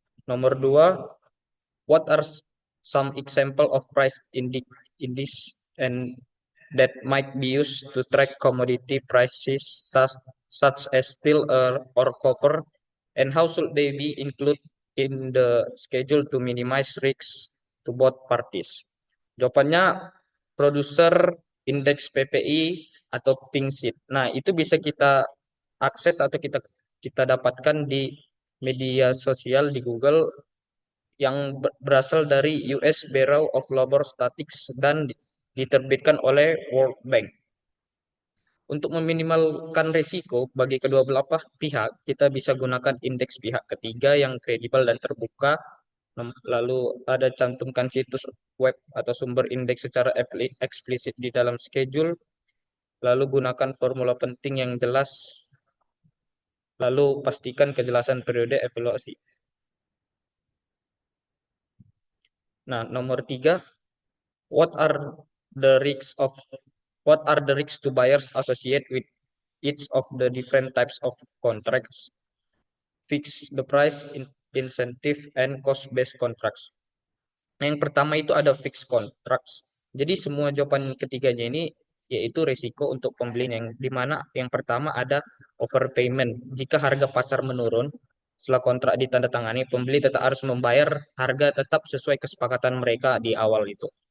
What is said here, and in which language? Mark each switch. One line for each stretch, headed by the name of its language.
Indonesian: Nomor dua,
English: what are some example of price index and that might be used to track commodity prices such as steel or copper, and how should they be included in the schedule to minimize risks to both parties?
Indonesian: Jawabannya produser indeks PPI atau pink sheet. Nah, itu bisa kita akses atau kita kita dapatkan di media sosial di Google yang berasal dari US Bureau of Labor Statistics dan diterbitkan oleh World Bank. Untuk meminimalkan risiko bagi kedua belah pihak, kita bisa gunakan indeks pihak ketiga yang kredibel dan terbuka. Lalu ada cantumkan situs web atau sumber indeks secara eksplisit di dalam schedule. Lalu gunakan formula penting yang jelas. Lalu pastikan kejelasan periode evaluasi. Nah, nomor tiga,
English: what are the risks of what are the risks to buyers associated with each of the different types of contracts? Fix the price, incentive, and cost-based contracts.
Indonesian: Nah, yang pertama itu ada fixed contracts. Jadi semua jawaban ketiganya ini yaitu risiko untuk pembeli yang dimana yang pertama ada overpayment. Jika harga pasar menurun setelah kontrak ditandatangani, pembeli tetap harus membayar harga tetap sesuai kesepakatan mereka di awal itu.